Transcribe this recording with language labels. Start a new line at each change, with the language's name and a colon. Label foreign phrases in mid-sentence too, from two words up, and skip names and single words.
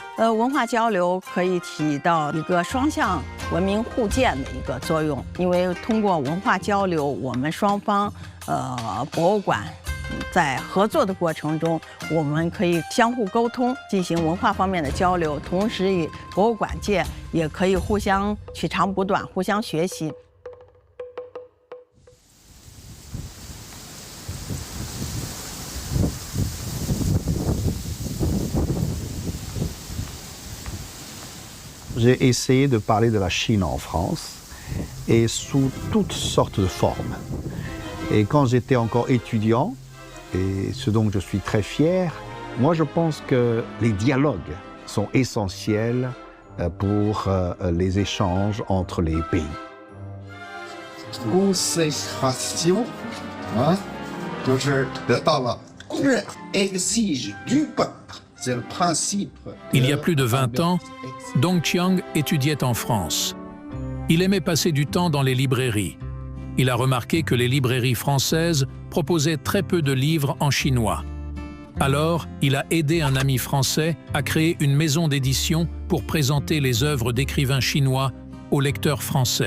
Chinese: 文化交流可以起到一个双向文明互鉴的一个作用，因为通过文化交流，我们双方博物馆在合作的过程中，我们可以相互沟通，进行文化方面的交流，同时与博物馆界也可以互相取长补短，互相学习。
French: J'ai essayé de parler de la Chine en France et sous toutes sortes de formes. Et quand j'étais encore étudiant, et ce dont je suis très fier, moi je pense que les dialogues sont essentiels pour les échanges entre les pays. Consécration, hein,
Chinese: 就是得到了公认
French: exige du peuple. C'est le principe. Il y a plus de 20 ans, Dong Qiang étudiait en France. Il aimait passer du temps dans les librairies. Il a remarqué que les librairies françaises proposaient très peu de livres en chinois. Alors, il a aidé un ami français à créer une maison d'édition pour présenter les œuvres d'écrivains chinois aux lecteurs français.